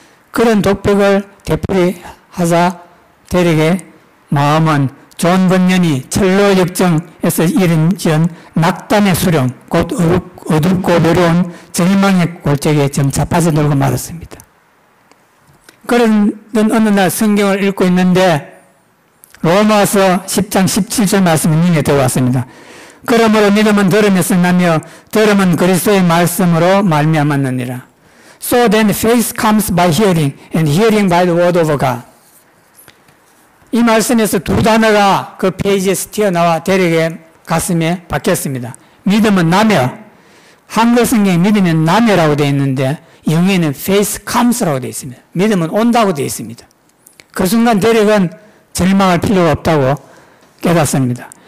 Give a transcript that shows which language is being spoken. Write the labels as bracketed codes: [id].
[ko] 그런 독백을 되풀이하자 데렉의 마음은 존 번연이 철로 역정에서 이른지은 낙담의 수령, 곧 어둡고 외로운 절망의 골짜기에 점차 빠져들고 말았습니다. 그런 어느 날 성경을 읽고 있는데 로마서 10장 17절 말씀이 눈에 들어왔습니다. 그러므로 믿음은 들음에서 나며 들음은 그리스도의 말씀으로 말미암았느니라. [en] So then faith comes by hearing and hearing by the word of God. [ko] 이 말씀에서 두 단어가 그 페이지에서 튀어나와 데렉의 가슴에 박혔습니다. 믿음은 나며, 한글 성경에 믿으면 나며라고 되어 있는데 영어에는 [en] faith comes [ko] 라고 되어 있습니다. 믿음은 온다고 되어 있습니다. 그 순간 데렉은 절망할 필요가 없다고 깨닫습니다.